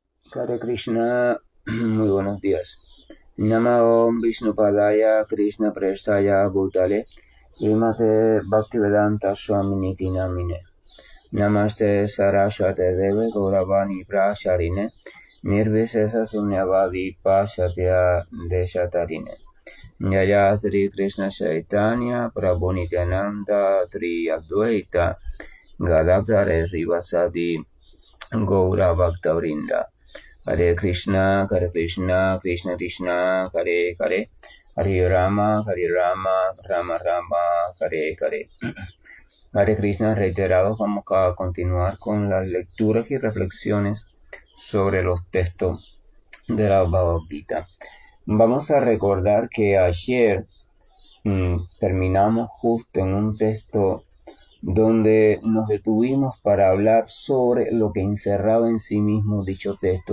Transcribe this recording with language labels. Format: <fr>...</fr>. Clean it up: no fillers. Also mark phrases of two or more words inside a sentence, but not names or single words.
<sa>Hare Krishna,</sa> <es>muy buenos días.</es> <sa>Namo Vishnupadaya Krishna Prestaya Bhutale Srimate Bhaktivedanta Swami Namine Namaste Saraswate Deve Gauravani Prasharine Nirvisesa Sunyavadi Pasatya Deshatarine Jaya Sri Krishna Chaitanya Prabhu Nityananda Tri Advaita Gadadhara Srivasadi Gaura Bhaktavrinda Hare Krishna, Krishna Krishna, Hare Hare, Hare Rama, Rama Rama, Hare Hare. Hare Krishna,</sa> <es>reiterados, vamos a continuar con las lecturas y reflexiones sobre los textos de la Bhagavad Gita. Vamos a recordar que ayer terminamos justo en un texto donde nos detuvimos para hablar sobre lo que encerraba en sí mismo dicho texto.</es>